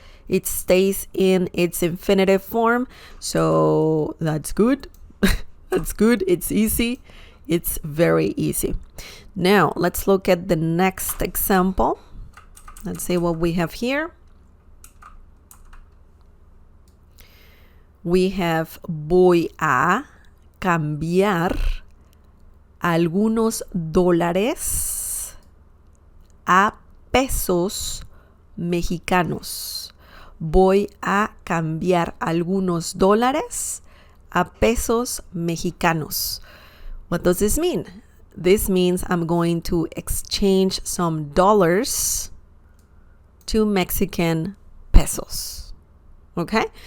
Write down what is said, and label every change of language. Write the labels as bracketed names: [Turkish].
[English] It stays in its infinitive form, so that's good. That's good. It's easy. It's very easy. Now, let's look at the next example. Let's see what we have here. We have [Spanish] voy a cambiar algunos dólares a pesos mexicanos. Voy a cambiar algunos dólares a pesos mexicanos. [English] What does this mean? This means I'm going to exchange some dollars to Mexican pesos. Okay?